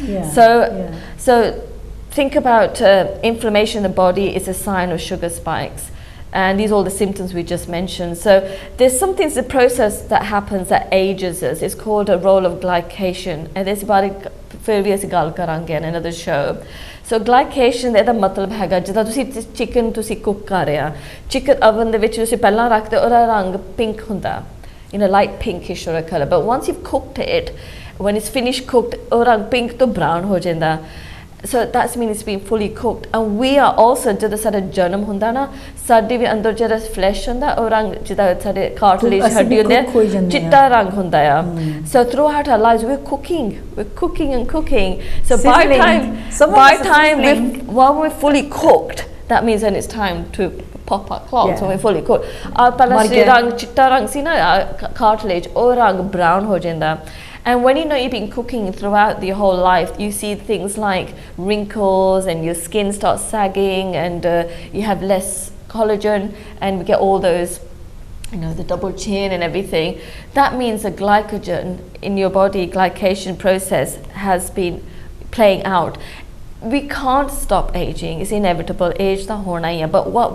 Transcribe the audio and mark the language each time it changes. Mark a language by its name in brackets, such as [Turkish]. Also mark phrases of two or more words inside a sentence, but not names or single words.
[English] so think about inflammation in the body is a sign of sugar spikes and these are all the symptoms we just mentioned so there's something the process that happens that ages us it's called a role of glycation and there's about [Punjabi] ਫਿਰ ਵੀ ਅਸੀਂ ਗੱਲ ਕਰਾਂਗੇ [English] in another show so glycation [Punjabi] ਦਾ ਮਤਲਬ ਹੈਗਾ ਜਿੱਦਾਂ ਤੁਸੀਂ ਚਿਕਨ ਤੁਸੀਂ ਕੁੱਕ ਕਰ ਰਹੇ ਆ ਚਿਕਨ ਓਵਨ ਦੇ ਵਿੱਚ ਤੁਸੀਂ ਪਹਿਲਾਂ ਰੱਖਦੇ ਉਹਦਾ ਰੰਗ ਪਿੰਕ ਹੁੰਦਾ [English] light pinkish or a color but once you've cooked it when it's finished cooked [Punjabi] ਉਹ ਰੰਗ ਪਿੰਕ ਤੋਂ ਬਰਾਊਨ ਹੋ ਜਾਂਦਾ [English] so that means it's been fully cooked and we are also [Punjabi] ਜਦੋਂ ਸਾਡਾ ਜਨਮ ਹੁੰਦਾ ਨਾ ਸਾਡੇ ਵੀ ਅੰਦਰ ਜਿਹੜਾ ਫਲੈਸ਼ ਹੁੰਦਾ ਉਹ ਰੰਗ ਜਿੱਦਾਂ ਸਾਡੇ ਕਾਰਟਲੇਜ ਹੱਡੀ ਹੁੰਦੀ ਹੈ ਚਿੱਟਾ ਰੰਗ ਹੁੰਦਾ ਆ [English] so throughout our lives we're cooking and cooking so by time when we're fully cooked that means then it's time to pop our clogs when we're fully cooked [Punjabi] ਪਹਿਲਾਂ ਰੰਗ ਚਿੱਟਾ ਰੰਗ ਸੀ ਨਾ ਕਾਰਟਲੇਜ ਉਹ ਰੰਗ ਬਰਾਊਨ ਹੋ ਜਾਂਦਾ [English] and when you've been cooking throughout your whole life you see things like wrinkles and your skin starts sagging and you have less collagen and we get all those the double chin and everything that means the glycogen in your body glycation process has been playing out we can't stop aging it's inevitable [Punjabi] ਏਜ ਤਾਂ ਹੋਣਾ ਹੀ ਹੈ [English] but what